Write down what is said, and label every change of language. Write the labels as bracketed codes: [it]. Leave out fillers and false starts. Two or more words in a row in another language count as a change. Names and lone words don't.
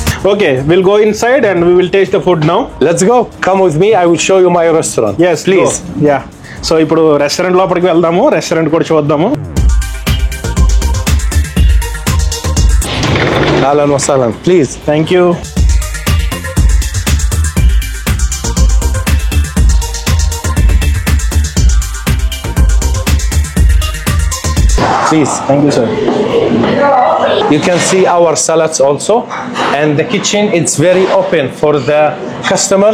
[en] Okay, we'll go inside and we will taste the food now. Let's go. Come with me. I will show you my restaurant. Yes, please. Yeah. [te] So ఇప్పుడు రెస్టారెంట్ లోపలికి వెళ్దాము, రెస్టారెంట్ కూడా చూద్దాము. [ar] أهلا وسهلا. [en] Please. Thank you. Please. Thank you, sir. You can see our salads also, and the kitchen it's very open for the customers.